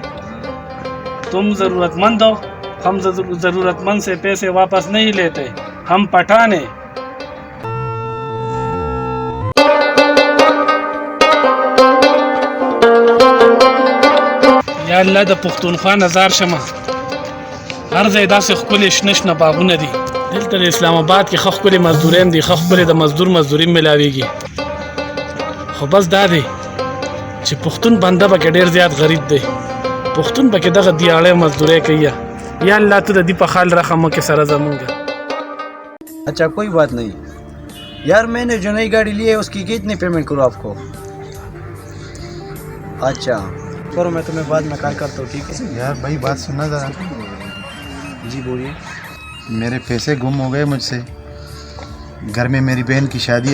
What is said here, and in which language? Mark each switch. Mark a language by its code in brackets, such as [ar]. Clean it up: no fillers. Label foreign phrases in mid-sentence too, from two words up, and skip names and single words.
[ur] تم ضرورتمند ہو، ہم ضرورتمند سے پیسے واپس نہیں لیتے، ہم پٹھان ہیں. [ar] يا الله [ps] د پښتونخوا نظر شمه هر ځای داسې ښکلې شنه شنه باغونه دي. دلته د اسلام آباد کې ښه ښکلې مزدورین دي، ښه ښکلې د مزدوري ملاویږي. خو بس دا دی چې پښتون بنده پکې ډېر زیات غریب دی. پښتون پکې دغه دیاړی مزدوري کوي. [ar] یا الله [ps] ته د دې په خال رحم وکړې سره زمونږ. [ur] اچھا کوئی بات نہیں یار، میں نے جو نئی گاڑی لی ہے اسکی کتنی پیمنٹ کروں آپکو? اچھا کرو، میں تمہیں بعد میں کال کرتا ہوں، ٹھیک ہے? یار بھائی، بات سننا ذرا. جی بولیے. میرے پیسے گم ہو گئے مجھسے۔ گھر میں میری بہن کی شادی ہے.